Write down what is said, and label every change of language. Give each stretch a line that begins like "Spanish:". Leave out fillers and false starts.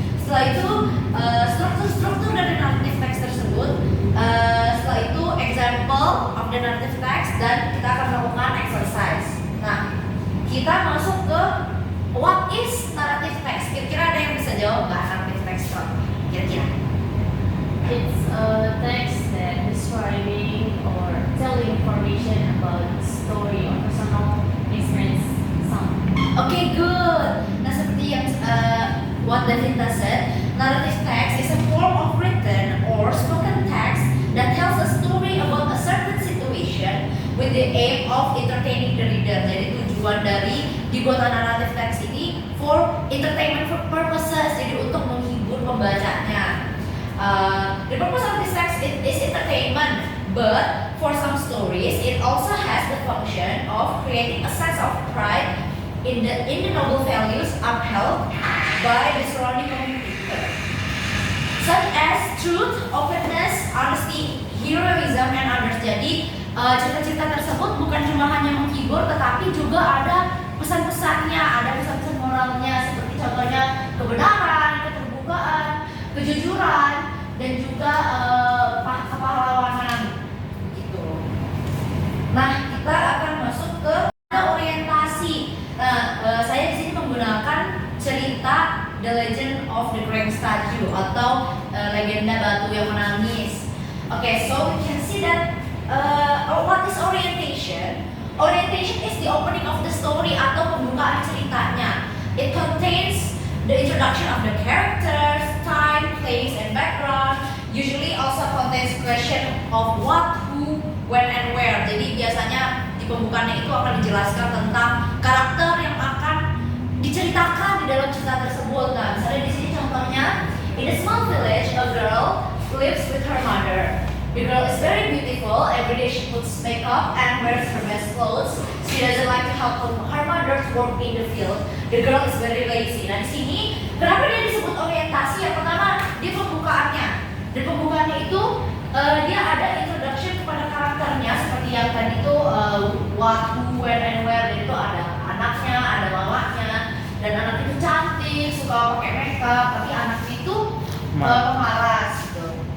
Indonesian: Setelah itu struktur dari narrative text tersebut. Setelah itu
English: example of the narrative text,
Indonesian: dan kita akan melakukan exercise. Nah, kita masuk ke
English: what is narrative text.
Indonesian: Kira-kira ada yang bisa jawab nggak narrative text? Kira-kira?
English: It's a text that describing or telling information about story or personal experience something. Okay, good.
Indonesian: Nah, seperti yang
English: what Davinta said, narrative text is a form of written or spoken text that tells a story about a certain situation with the aim of entertaining the reader.
Indonesian: Jadi tujuan dari dibuatkan narrative text ini
English: for entertainment purposes,
Indonesian: jadi untuk menghibur pembacanya.
English: The purpose of this text is entertainment, but for some stories it also has the function of creating a sense of pride in the noble values upheld by the surrounding community, such as truth, openness, honesty, heroism, and others.
Indonesian: Jadi cerita-cerita tersebut bukan cuma hanya menghibur, tetapi juga ada pesan-pesannya, ada pesan-pesan moralnya, seperti contohnya kebenaran, keterbukaan, kejujuran, dan juga kepahlawanan gitu. Nah, kita akan masuk ke orientasi. Saya di sini menggunakan cerita The Legend of the Crying Statue atau legenda batu yang menangis.
English: Okay, so we can see that what is orientation? Orientation is the opening of the story
Indonesian: atau pembukaan ceritanya.
English: It contains the introduction of the characters, time, place, and background. Usually also contains question of what, who, when, and where.
Indonesian: Jadi biasanya di pembukaannya itu akan dijelaskan tentang karakter yang akan diceritakan di dalam cerita tersebut. Nah, misalnya di sini contohnya,
English: in a small village, a girl lives with her mother. The girl is very beautiful. Every day she puts makeup and wears her best clothes. She doesn't like to help her mother to work in the field. The girl is very lazy.
Indonesian: Nah, di sini kenapa dia disebut orientasi? Yang pertama, dia pembukaannya. Dan pembukaannya itu dia ada introduction kepada karakternya, seperti yang tadi itu
English: what, who, when, and where.
Indonesian: Jadi itu ada anaknya, ada mamanya, dan anak itu cantik, suka pakai makeup, tapi anaknya itu pemalas gitu.